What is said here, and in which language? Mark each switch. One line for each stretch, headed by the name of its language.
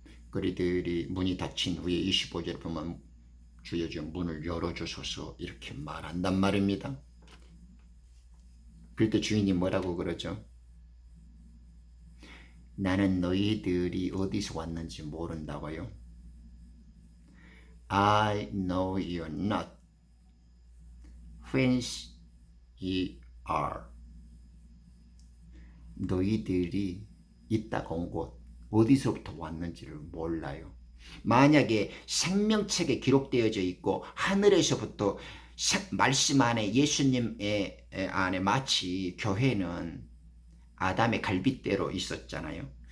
Korean: 그리들이 문이 닫힌 후에 25절 보면 주여 주여 문을 열어주소서 이렇게 말한단 말입니다. 그때 주인이 뭐라고 그러죠? 나는 너희들이 어디서 왔는지 모른다고요.
English: I know you not whence ye are.
Korean: 너희들이 있다가 온 곳 어디서부터 왔는지를 몰라요. 만약에 생명책에 기록되어져 있고 하늘에서부터 말씀 안에 예수님의 안에 마치 교회는 아담의 갈빗대로 있었잖아요.